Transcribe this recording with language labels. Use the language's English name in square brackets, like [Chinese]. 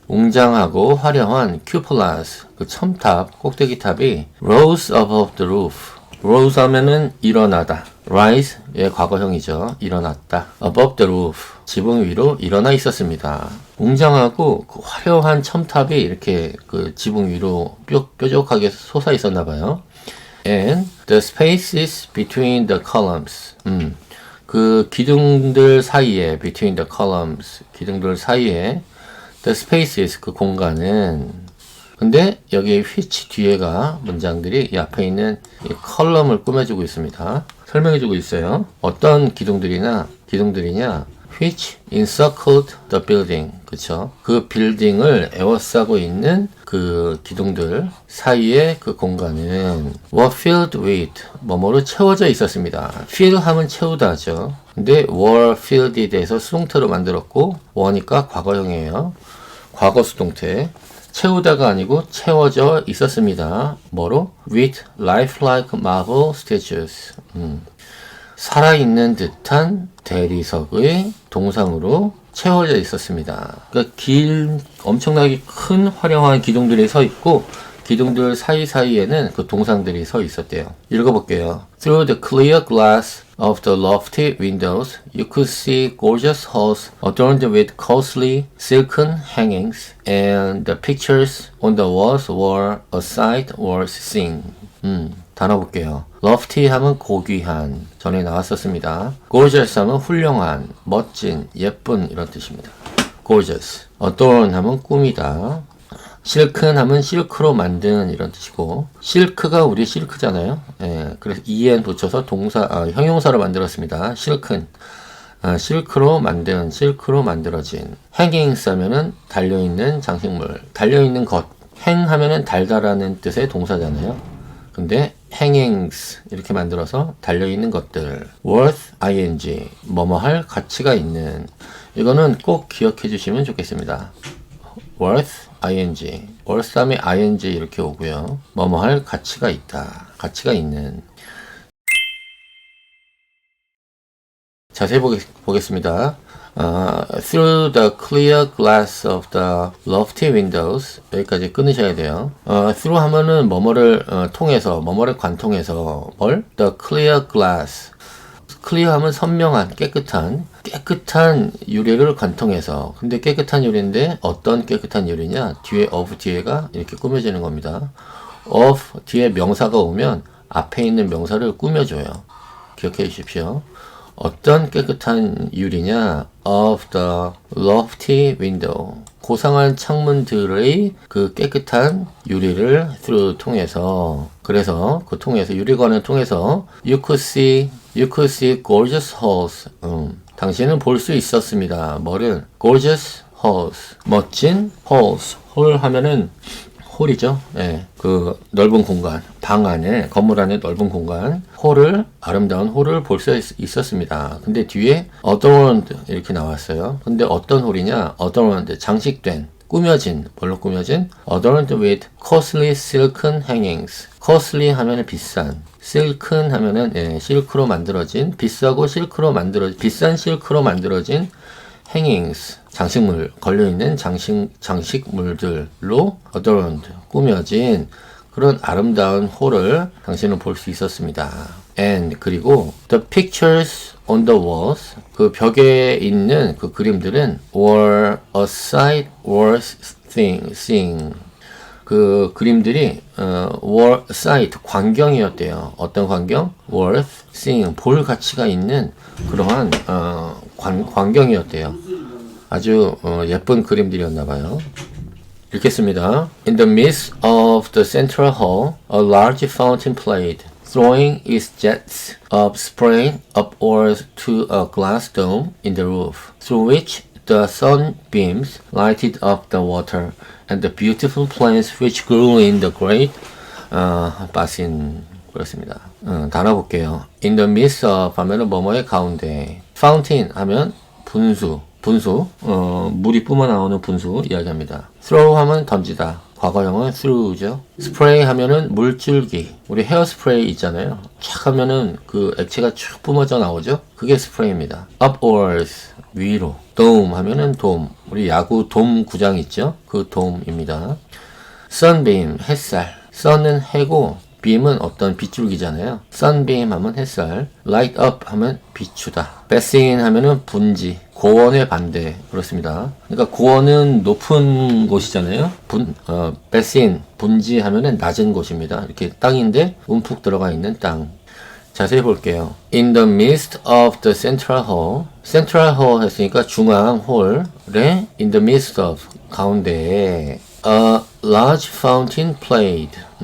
[Korean] 웅장하고 화려한 cupolas. 그 첨탑, 꼭대기 탑이 [English] rose above the roof. [Korean] rose 하면은 일어나다. rise의 과거형이죠. 일어났다. [English] above the roof. [Korean] 지붕 위로 일어나 있었습니다. 웅장하고 그 화려한 첨탑이 이렇게 그 지붕 위로 뾰족하게 솟아 있었나 봐요. [English] And the spaces between the columns. [Korean] 그 기둥들 사이에 [English] between the columns. [Korean] 기둥들 사이에 [English] the spaces [Korean] 그 공간은 근데 여기 which 뒤에가 문장들이 이 앞에 있는 이 컬럼을 꾸며주고 있습니다. 설명해주고 있어요. 어떤 기둥들이냐 [English] which encircled the building. [Korean] 그쵸? 그 빌딩을 에워싸고 있는 그 기둥들 사이에 그 공간은 [English] were filled with [Korean] 뭐뭐로 채워져 있었습니다. fill 하면 채우다죠. 근데 were filled에 대해서 수동태로 만들었고 were니까 과거형이에요. 과거 수동태. 채우다가 아니고 채워져 있었습니다. 뭐로? [English] with lifelike marble statues. [Korean] 살아있는 듯한 대리석의 동상으로 채워져 있었습니다. 그러니까 엄청나게 큰 화려한 기둥들이 서 있고 기둥들 사이사이에는 그 동상들이 서 있었대요. 읽어볼게요. [English] Through the clear glass of the lofty windows, you could see gorgeous halls adorned with costly silken hangings, and the pictures on the walls were a sight worth seeing. [Korean] 단어 볼게요. lofty 하면 고귀한, 전에 나왔었습니다. gorgeous 하면 훌륭한, 멋진, 예쁜 이런 뜻입니다. gorgeous. adorn 하면 꾸미다. 실큰 하면 실크로 만든 이런 뜻이고 실크가 우리 실크잖아요. 예, 그래서 en 붙여서 형용사로 만들었습니다. 실큰. 실크로 만든, 실크로 만들어진. hangings 하면은 달려있는 장식물, 달려있는 것. hang 하면은 달다라는 뜻의 동사잖아요. 근데 hangings 이렇게 만들어서 달려있는 것들. worth ing 뭐뭐 할 가치가 있는. 이거는 꼭 기억해 주시면 좋겠습니다. worth ing worth 다음에 ing 이렇게 오고요. 뭐뭐 할 가치가 있다. 가치가 있는. 자세히 보겠습니다. [English] Through the clear glass of the lofty windows [Korean] 여기까지 끊으셔야 돼요. through 하면은 뭐뭐를 통해서 뭐뭐를 관통해서 뭘? [English] The clear glass [Korean] clear 하면 선명한 깨끗한 유리를 관통해서. 근데 깨끗한 유리인데 어떤 깨끗한 유리냐? 뒤에 of 뒤에가 이렇게 꾸며지는 겁니다. of 뒤에 명사가 오면 앞에 있는 명사를 꾸며줘요. 기억해 주십시오. 어떤 깨끗한 유리냐? [English] of the lofty window. [Korean] 고상한 창문들의 그 깨끗한 유리를 through 통해서. 그래서 그 통해서 유리관을 통해서 [English] you could see gorgeous halls. [Korean] 당신은 볼 수 있었습니다. 뭐를? [English] gorgeous halls. [Korean] 멋진 halls. 홀 하면은 홀이죠. 예, 그 넓은 공간, 방 안에, 건물 안에 넓은 공간, 아름다운 홀을 볼 수 있었습니다. 근데 뒤에 adorned 이렇게 나왔어요. 근데 어떤 홀이냐? adorned, 장식된, 꾸며진, 뭘로 꾸며진? [English] adorned with costly silken hangings. [Korean] costly 하면은 비싼, silken 하면은 실크로 만들어진, 비싼 실크로 만들어진 hangings, 장식물, 걸려있는 장식물들로 adorned, 꾸며진 그런 아름다운 홀을 당신은 볼 수 있었습니다. [English] And [Korean] 그리고 [English] the pictures on the walls [Korean] 그 벽에 있는 그 그림들은 [English] were a sight worth seeing [Korean] 그 그림들이 [English] were sight [Korean] 광경이었대요. 어떤 광경? worth seeing 볼 가치가 있는 그러한 광경이었대요. 아주 예쁜 그림들이었나 봐요. 읽겠습니다. [English] In the midst of the central hall, a large fountain played, throwing its jets of spray upwards to a glass dome in the roof, through which the sunbeams lighted up the water and the beautiful plants which grew in the great basin. [Korean] 그렇습니다. 단어 볼게요. In the midst of 하면은 뭐뭐의 가운데, fountain 하면 분수, 물이 뿜어 나오는 분수 이야기합니다. throw 하면 던지다. 과거형은 throw죠. spray 하면은 물줄기. 우리 헤어스프레이 있잖아요. 촥 하면은 그 액체가 쭉 뿜어져 나오죠. 그게 스프레이입니다. upwards 위로. dome 하면은 돔. 우리 야구 돔 구장 있죠. 그 돔입니다. sunbeam 햇살. sun은 해고 beam은 어떤 빗줄기잖아요. sunbeam 하면 햇살, light up 하면 비추다, basin 하면은 분지, 고원의 반대 그렇습니다. 그러니까 고원은 높은 곳이잖아요. basin 분지 하면은 낮은 곳입니다. 이렇게 땅인데 움푹 들어가 있는 땅. 자세히 볼게요. [English] In the midst of the central hall [Korean] 했으니까 중앙 홀에 [English] in the midst of [Korean] 가운데에 [English] a large fountain played.